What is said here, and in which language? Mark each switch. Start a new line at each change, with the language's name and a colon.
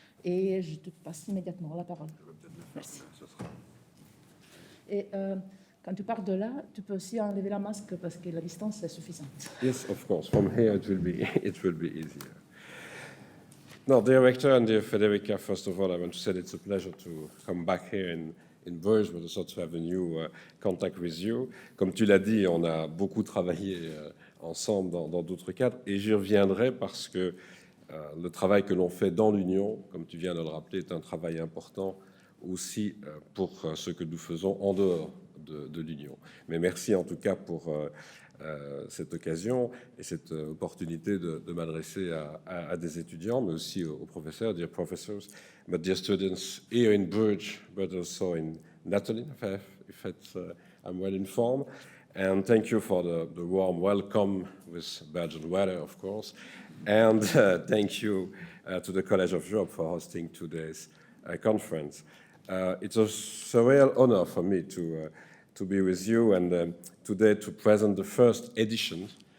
French: Et je te passe immédiatement la parole. Merci. Et quand tu pars de là, tu peux aussi enlever la masque parce que la distance est suffisante.
English: Yes, of course. From here, it will be easier. No, Director and dear Federica, first of all, I want to say it's a pleasure to come back here in Bruges, but also to have a new contact with you.
French: Comme tu l'as dit, on a beaucoup travaillé ensemble dans d'autres cadres, et j'y reviendrai parce que le travail que l'on fait dans l'Union, comme tu viens de le rappeler, est un travail important aussi pour ce que nous faisons en dehors de l'Union. Mais merci en tout cas pour cette occasion et cette opportunité de m'adresser à des étudiants, mais aussi aux professeurs,
English: dear professors, but dear students here in Bruges, but also in Netherlands, if I'm well informed. And thank you for the warm welcome with Belgian weather, of course. And thank you to the College of Europe for hosting today's conference. It's a surreal honor for me to be with you and today to present the first edition.